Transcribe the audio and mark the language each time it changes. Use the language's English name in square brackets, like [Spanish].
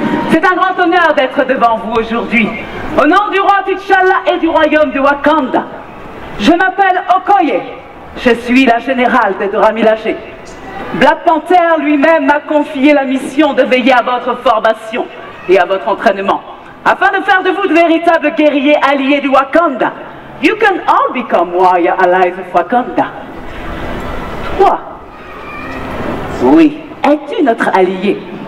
[French] C'est un grand honneur d'être devant vous aujourd'hui. Au nom du roi T'Challa et du royaume de Wakanda, je m'appelle Okoye. Je suis la générale des Dora Milaje. Black Panther lui-même m'a confié la mission de veiller à votre formation et à votre entraînement, afin de faire de vous de véritables guerriers alliés du Wakanda. [English] You can all become warrior allies of Wakanda. [French] Toi, oui, es-tu notre allié?